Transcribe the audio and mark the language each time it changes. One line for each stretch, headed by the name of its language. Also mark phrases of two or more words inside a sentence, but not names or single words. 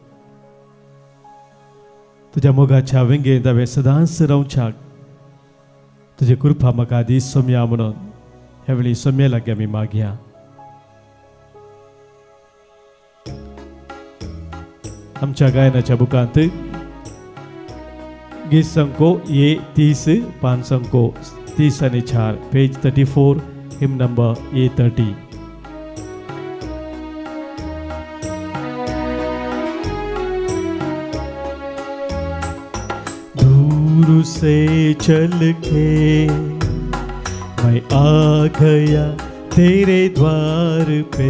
Konkani: तुज्या मोगाच्या विंगेंत हांवें सदांच रावच्याक तुजी कृपा म्हाका दी सोम्या म्हणून ह्या वेळी सोम्या लागीं आमी मागया. आमच्या गायनाच्या बुकांत गीत संको ये 30 पान संको 30 आनी 4 पेज 34
English: hymn number
Konkani: ये 30.
Hindi: दूर से चल के मैं आ गया तेरे द्वार पे.